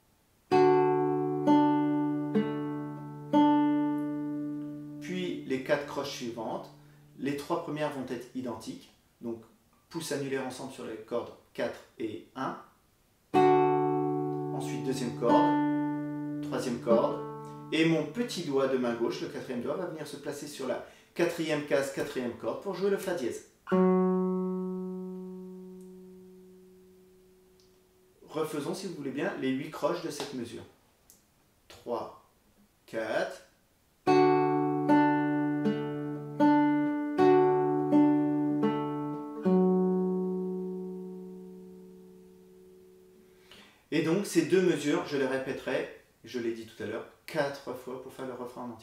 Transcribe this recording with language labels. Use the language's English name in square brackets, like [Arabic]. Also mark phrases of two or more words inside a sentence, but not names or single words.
[French] Puis les 4 croches suivantes. Les 3 premières vont être identiques. Donc, pouce annulaire ensemble sur les cordes 4 et 1. Ensuite, deuxième corde, troisième corde. Et mon petit doigt de main gauche, le 4e doigt, va venir se placer sur la 4e case, 4e corde pour jouer le Fa dièse. Refaisons, si vous voulez bien, les 8 croches de cette mesure. 3, 4. Et donc, ces deux mesures, je les répéterai, je l'ai dit tout à l'heure, 4 fois pour faire le refrain en entier.